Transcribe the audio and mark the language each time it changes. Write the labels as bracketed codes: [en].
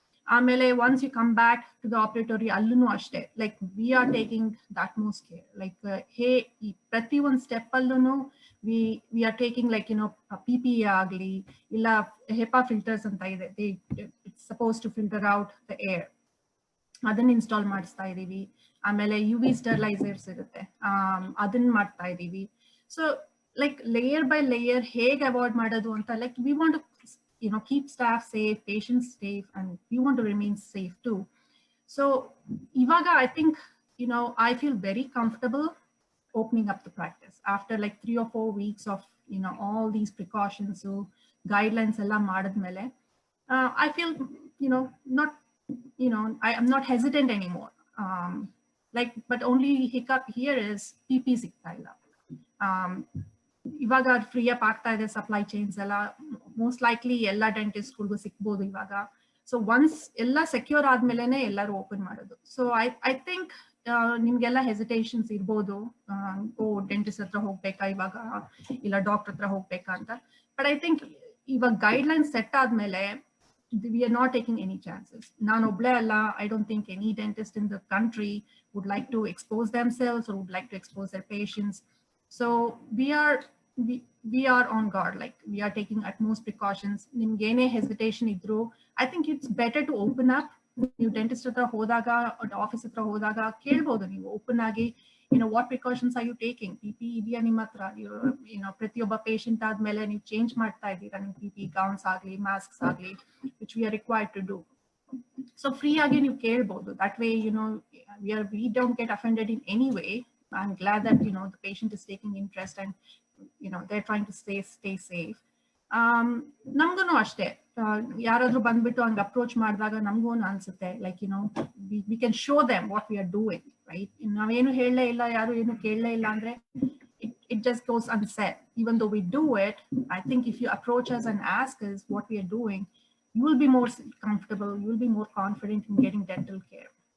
[en] ಆಮೇಲೆ once you come back to the operatory [kn] ಅಲ್ಲೂ ಅಷ್ಟೇ, [en] like we are taking the utmost care, like [kn] ಈ ಪ್ರತಿ ಒಂದು ಸ್ಟೆಪ್ ಅಲ್ಲೂ [en] we are taking like PPE [kn] ಆಗಲಿ ಇಲ್ಲ [en] HEPA filters [kn] ಅಂತ ಇದೆ, [en] it's supposed to filter out the air, [kn] ಅದನ್ನ ಇನ್ಸ್ಟಾಲ್ ಮಾಡಿಸ್ತಾ ಇದೀವಿ. ಆಮೇಲೆ UV sterilizers ಇರುತ್ತೆ, ಅದನ್ನ ಮಾಡ್ತಾ ಇದೀವಿ. [en] so like layer by layer [kn] ಹೇಗೆ ಅವಾಯ್ಡ್ ಮಾಡೋದು ಅಂತ, [en] like we want to keep staff safe, patients safe, and we want to remain safe too. So [kn] ivaga [en] I think I feel very comfortable opening up the practice after like 3 or 4 weeks of all these precautions, so guidelines [kn] ella madadmele [en] I feel not I am not hesitant anymore. Like but only hiccup here is PP [kn] sigta illa. ಇವಾಗ free up ಆಗ್ತಾ ಇದೆ supply chains ಎಲ್ಲ, most likely ಎಲ್ಲ ಡೆಂಟಿಸ್ಟ್ಗಳಿಗೂ ಸಿಕ್ಬೋದು ಇವಾಗ. So once ಎಲ್ಲ secure ಆದ್ಮೇಲೆನೆ ಎಲ್ಲರೂ open ಮಾಡೋದು. [en] so I think [kn] ನಿಮ್ಗೆಲ್ಲ ಹೆಸಿಟೇಷನ್ಸ್ ಇರ್ಬೋದು, ಡೆಂಟಿಸ್ಟ್ ಹತ್ರ ಹೋಗ್ಬೇಕಾ ಇವಾಗ ಇಲ್ಲ ಡಾಕ್ಟರ್ ಹತ್ರ ಹೋಗ್ಬೇಕಾ ಅಂತ. [en] but I think [kn] ಇವಾಗ ಗೈಡ್ಲೈನ್ ಸೆಟ್ ಆದ್ಮೇಲೆ [en] we are not taking any chances. [kn] ನಾನು ಒಬ್ಳೆ ಅಲ್ಲ, [en] I don't think any dentist in the country would like to expose themselves or would like to expose their patients. So we are on guard, like we are taking utmost precautions. [kn] ನಿಮ್ಗೆ ಏನೇ hesitation ಇದ್ರು [en] I think it's better to open up. [kn] ನೀವು dentist ಹತ್ರ ಹೋದಾಗ, office ಹತ್ರ ಹೋದಾಗ ಕೇಳ್ಬೋದು ನೀವು ಓಪನ್ ಆಗಿ, [en] what precautions are you taking? [kn] PPE ಇದೆಯಾ ನಿಮ್ಮ ಹತ್ರ? ಪ್ರತಿಯೊಬ್ಬ ಪೇಷಂಟ್ ಆದ್ಮೇಲೆ ನೀವು ಚೇಂಜ್ ಮಾಡ್ತಾ ಇದ್ದೀರಾ ನಿಮ್ PPE ಗೌನ್ಸ್ ಆಗ್ಲಿ ಮಾಸ್ಕ್ಸ್ ಆಗ್ಲಿ, [en] which we are required to do. [kn] So free ಆಗಿ ನೀವು ಕೇಳ್ಬೋದು. [en] That way we don't get offended in any way. I'm glad that the patient is taking interest and they're trying to stay safe. [kn] ನಮ್ಗೂ ಅಷ್ಟೇ, ಯಾರಾದ್ರೂ ಬಂದ್ಬಿಟ್ಟು ಹಂಗೆ approach ಮಾಡಿದಾಗ ನಮಗೂ ಅನ್ಸುತ್ತೆ like [en] we can show them what we are doing, right? [kn] ನಾವೇನು ಹೇಳಲೇ ಇಲ್ಲ, ಯಾರು ಏನು ಕೇಳಲೇ ಇಲ್ಲ ಅಂದ್ರೆ [en] it just goes unsaid. Even though we do it, I think if you approach us and ask us what we are doing, you will be more comfortable, you will be more confident in getting dental care.